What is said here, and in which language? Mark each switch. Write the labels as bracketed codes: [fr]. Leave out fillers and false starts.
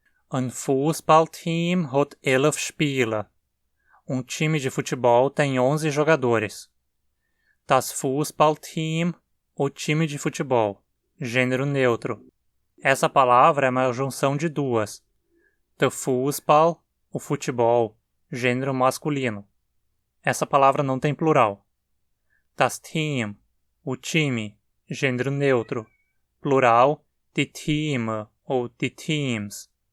[de] Ein Fußballteam hat 11 Spieler. [pt] Time de futebol tem 11 jogadores. Das Fußballteam, o time de futebol. Gênero neutro. Essa palavra é uma junção de duas. Der Fußball, o futebol. Gênero masculino. Essa palavra não tem plural. Das Team, o time. Gênero neutro. Plural, die Team ou die Teams.